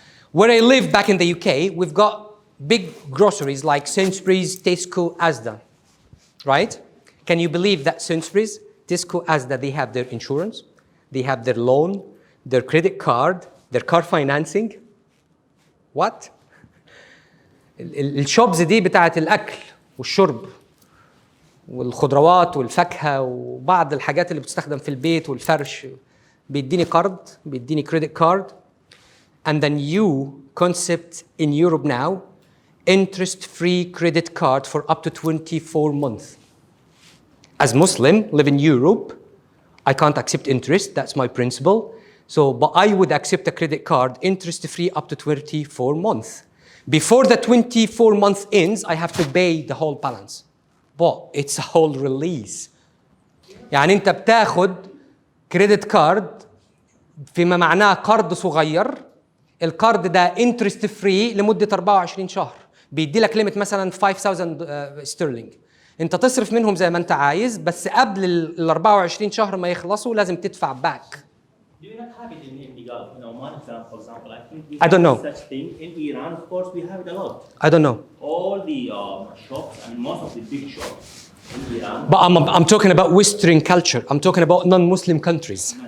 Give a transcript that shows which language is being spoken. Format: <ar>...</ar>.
<en>Where I live back in the UK, we've got big groceries like Sainsbury's, Tesco, Asda, right? Can you believe that Sainsbury's, Tesco, Asda, they have their insurance, they have their loan, their credit card, their car financing? What?</en> <ar>الشوبز دي بتاعت الأكل والشرب والخضروات والفاكهة وبعض الحاجات اللي بتستخدم في البيت والفرش. بيديني قرض، بيديني credit card.</ar> <en>And the new concept in Europe now, interest-free credit card for up to 24 months. As Muslim, live in Europe, I can't accept interest, that's my principle. So, but I would accept a credit card interest-free up to 24 months. Before the 24 months ends, I have to pay the whole balance. But it's a whole release.</en> <ar>يعني أنت بتاخد credit card فيما معناه قرض صغير. القرض ده interest free لمدة 24 شهر. بيدي لك ليميت مثلا 5000 ستيرلينج. أنت تصرف منهم زي ما أنت عايز، بس قبل ال 24 شهر ما يخلصوا لازم تدفع باك.</ar> <en>Do you not have it in the Gulf? You know, Oman, for example, I think we I don't know. such thing. In Iran, of course, we have it a lot. I don't know. All the shops, I mean, most of the big shops in Iran. But I'm talking about Western culture. I'm talking about non-Muslim countries.</en>